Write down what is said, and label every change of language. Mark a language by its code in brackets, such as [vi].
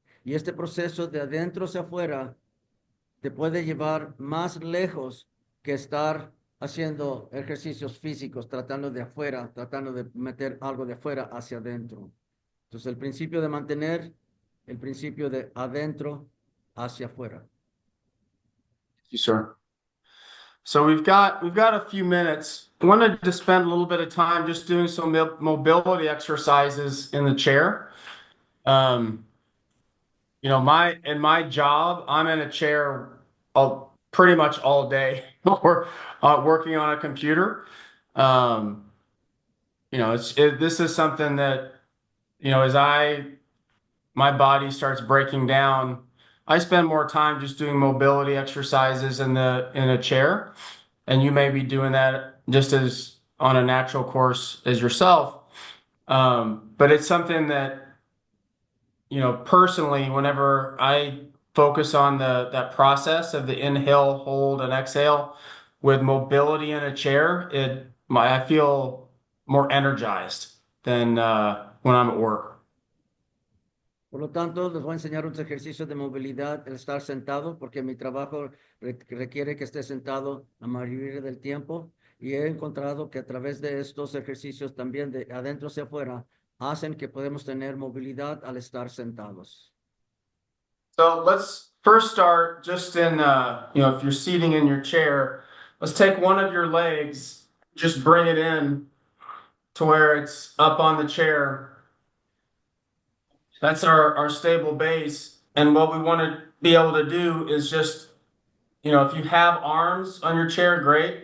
[es] Y este proceso de adentro hacia afuera te puede llevar más lejos que estar haciendo ejercicios físicos, tratando de afuera, tratando de meter algo de afuera hacia adentro. Entonces, el principio de mantener, el principio de adentro hacia afuera. [en] Thank you, sir. So we've got a few minutes. I wanted to spend a little bit of time just doing some mobility exercises in the chair. In my job, I'm in a chair pretty much all day or working on a computer. This is something that, as my body starts breaking down, I spend more time just doing mobility exercises in a chair, and you may be doing that just as on a natural course as yourself. But it's something that, personally, whenever I focus on that process of the inhale, hold, and exhale with mobility in a chair, I feel more energized than when I'm at work. [es] Por lo tanto, les voy a enseñar unos ejercicios de movilidad, el estar sentado, porque mi trabajo requiere que esté sentado la mayoría del tiempo, y he encontrado que a través de estos ejercicios también de adentro hacia afuera, hacen que podemos tener movilidad al estar sentados. [en] So let's first start just in, if you're seating in your chair, let's take one of your legs, just bring it in to where it's up on the chair. That's our stable base. And what we want to be able to do is just, if you have arms on your chair, great.